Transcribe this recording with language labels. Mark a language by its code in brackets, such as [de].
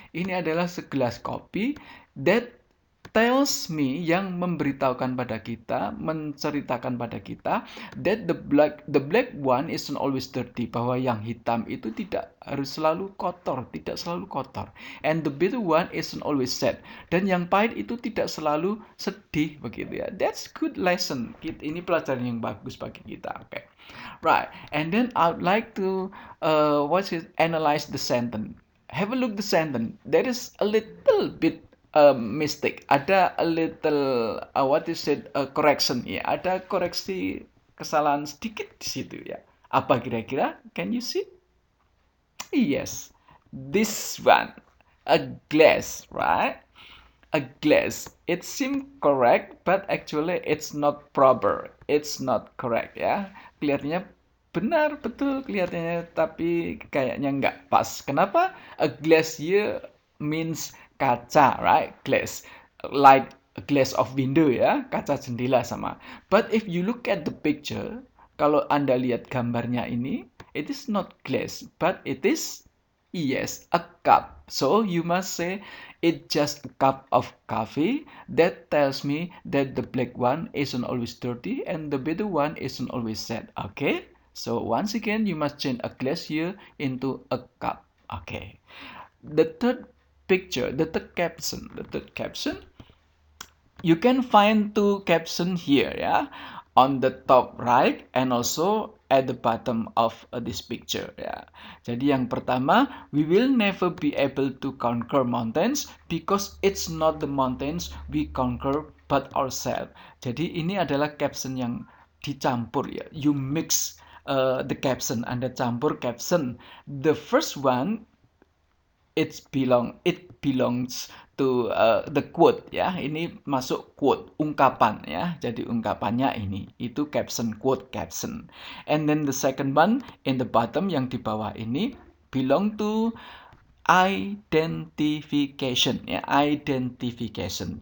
[id] Ini adalah segelas kopi [en] that tells me, [id] yang memberitahukan pada kita, menceritakan pada kita [en] that the black one isn't always dirty, [id] bahwa yang hitam itu tidak harus selalu kotor, tidak selalu kotor, [en] and the bitter one isn't always sad, [id] dan yang pahit itu tidak selalu sedih, begitu ya. [en] That's good lesson. [id] Ini pelajaran yang bagus bagi kita. [en] Okay, right. And then I would like to analyze the sentence. Have a look the sentence. There is a little bit mistake. Ada a little correction ya. [id] Ada koreksi kesalahan sedikit di situ ya. Apa kira-kira? [en] Can you see? Yes, this one, a glass, right? A glass. It seems correct, but actually it's not proper. It's not correct ya. [id] Kelihatannya benar, betul kelihatannya, tapi kayaknya nggak pas. Kenapa? [en] A glass here means kaca, right? Glass. Like a glass of window ya, [id] kaca jendela sama. [en] But if you look at the picture, [id] kalau Anda lihat gambarnya ini, [en] it is not glass, but it is, yes, a cup. So you must say it's just a cup of coffee that tells me that the black one isn't always dirty and the bitter one isn't always sad. Okay? So once again, you must change a glass here into a cup. Okay. The third picture, the third caption, you can find two caption here ya, on the top right and also at the bottom of this picture ya. [id] Jadi yang pertama, [en] we will never be able to conquer mountains because it's not the mountains we conquer but ourselves. [id] Jadi ini adalah caption yang dicampur ya. [en] You mix the caption, [id] Anda campur caption. [en] The first one, it belongs to the quote ya. [id] Ini masuk quote, ungkapan ya. Jadi ungkapannya ini, itu caption, quote caption. [en] And then the second one in the bottom, [id] yang di bawah ini, [en] belong to identification ya, identification.